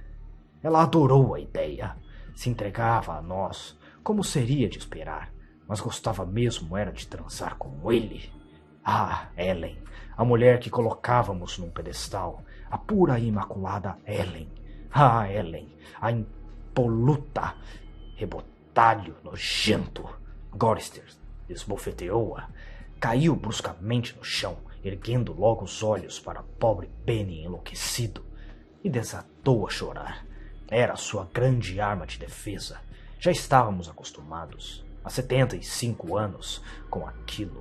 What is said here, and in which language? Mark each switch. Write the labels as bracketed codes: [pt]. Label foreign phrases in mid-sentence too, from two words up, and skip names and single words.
[pt] Ela adorou a ideia, se entregava a nós, como seria de esperar, mas gostava mesmo era de transar com ele. Ah, Ellen, a mulher que colocávamos num pedestal, a pura e imaculada Ellen. Ah, Ellen, a impoluta, rebotalho nojento. Gorrister esbofeteou-a, caiu bruscamente no chão, erguendo logo os olhos para a pobre Benny enlouquecido, e desatou a chorar. Era sua grande arma de defesa. Já estávamos acostumados, há 75 anos, com aquilo.